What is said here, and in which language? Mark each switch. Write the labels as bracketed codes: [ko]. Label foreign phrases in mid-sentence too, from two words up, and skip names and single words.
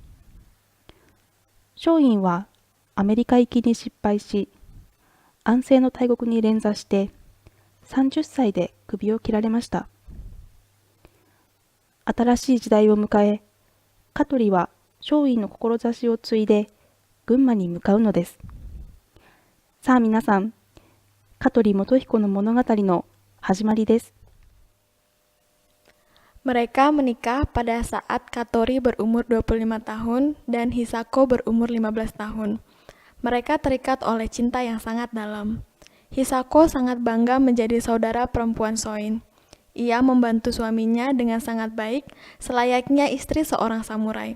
[ja] 松陰はアメリカ行きに失敗し、安政の大国に連座して30歳で首を切られました。新しい時代を迎え、香取は松陰の志を継いで群馬に向かうのです。さあ皆さん、香取元彦の物語の始まりです。 [id] Mereka menikah pada saat Katori berumur 25 tahun dan Hisako berumur 15 tahun. Mereka terikat oleh cinta yang sangat dalam. Hisako sangat bangga menjadi saudara perempuan Soin. Ia membantu suaminya dengan sangat baik, selayaknya istri seorang samurai.